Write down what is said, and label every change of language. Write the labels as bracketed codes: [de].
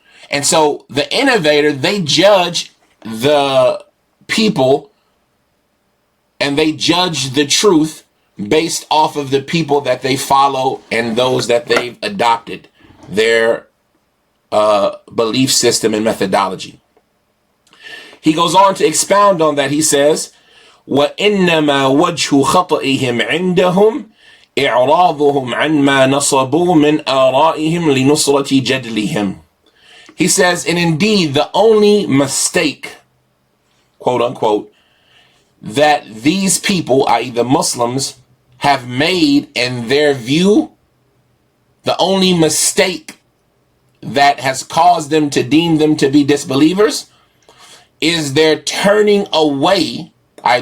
[en] And so the innovator, they judge the people and they judge the truth based off of the people that they follow and those that they've adopted their belief system and methodology. He goes on to expound on that. He says, [ar] وَإِنَّمَا وَجْهُ خَطَئِهِمْ عِنْدَهُمْ إِعْرَاضُهُمْ عَنْ مَا نَصَبُوا مِنْ آرَائِهِمْ لِنُصْرَةِ جَدْلِهِمْ. [en] He says, and indeed the only mistake, quote unquote, that these people, i.e. the Muslims, have made in their view, the only mistake that has caused them to deem them to be disbelievers, is their turning away, i.e.